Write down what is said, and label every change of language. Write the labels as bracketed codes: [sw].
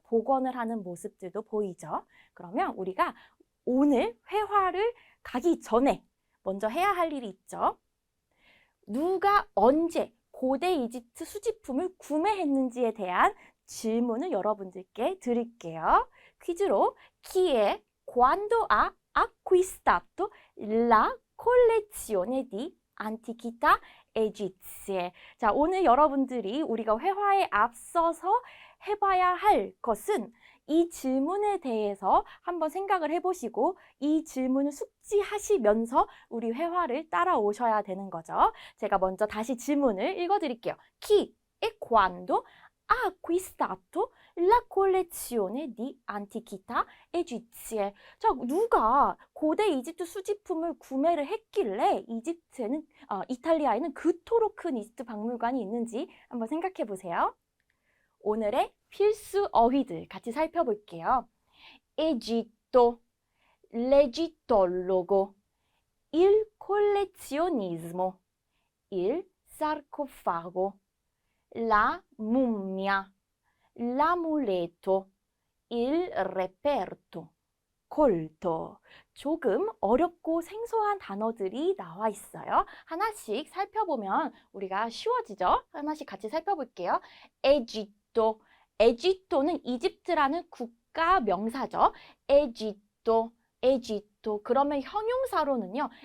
[ko] 복원을 하는 모습들도 보이죠. 그러면 우리가 오늘 회화를 가기 전에 먼저 해야 할 일이 있죠. 누가 언제 고대 이집트 수집품을 구매했는지에 대한 질문을 여러분들께 드릴게요. 퀴즈로 [it] Chi è quando ha acquistato la collezione di antichità egizie. [ko] 자, 오늘 여러분들이 우리가 회화에 앞서서 해봐야 할 것은 이 질문에 대해서 한번 생각을 해보시고 이 질문을 숙지하시면서 우리 회화를 따라오셔야 되는 거죠. 제가 먼저 다시 질문을 읽어드릴게요. [it] Chi e quando ha acquistato la collezione di antichità egizie? [ko] 자, 누가 고대 이집트 수집품을 구매를 했길래 이탈리아에는 그토록 큰 이집트 박물관이 있는지 한번 생각해 보세요. 오늘의 필수 어휘들 같이 살펴볼게요. [it] Egitto, l'egittologo, il collezionismo, il sarcofago, la mummia, l'amuleto, il reperto, colto. [ko] 조금 어렵고 생소한 단어들이 나와 있어요. 하나씩 살펴보면 우리가 쉬워지죠? 하나씩 같이 살펴볼게요. 에지토. 에지토는 이집트라는 국가 명사죠. 에지토. 에지토. 그러면 형용사로는요.